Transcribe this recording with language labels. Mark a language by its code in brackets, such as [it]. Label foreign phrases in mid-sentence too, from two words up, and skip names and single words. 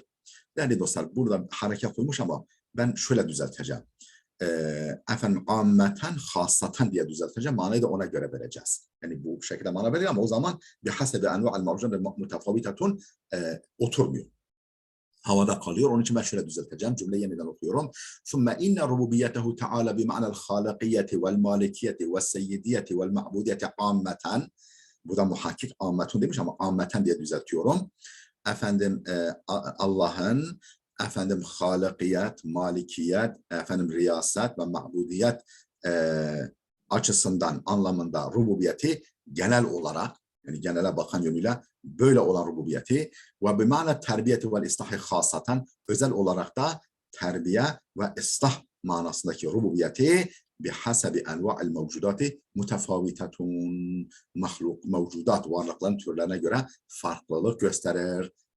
[tr] Değerli dostlar, burada hareket koymuş ama ben şöyle düzelteceğim. Efendim [ar] عامةً خاصةً [tr] diye düzelteceğim. Manayı da ona göre vereceğiz. Yani bu şekilde mana veriyor ama o zaman [ar] بحسب أنواع الموجودات متفاوتة [tr] oturmuyor. Havada kalıyor. Onun için ben şöyle düzelteceğim. Cümleyi yeniden okuyorum. [ar] ثُمَّ اِنَّ رُبُوبِيَّتَهُ تَعَالَى بِمَعْنَى الْخَالِقِيَّةِ وَالْمَالِكِيَّةِ وَالسَّيِّدِيَّةِ وَالْمَعْبُودِيَّةِ عَامَّةً. [tr] Burada muhakkik ammetun demiş ama ammeten diye düzeltiyorum. Efendim Allah'ın efendim halikiyet, malikiyet, efendim riyaset ve ma'budiyet açısından, anlamında rububiyeti genel olarak, yani genele bakan yönüyle böyle olan rububiyeti ve [ar] بمعنى التربية والإصلاح خاصةً, [tr] özel olarak da terbiye ve ıslah manasındaki rububiyeti [ar] بحسب أنواع الموجودات متفاوتة, [tr] mevcudat, varlıkların türlerine göre farklılık gösterir.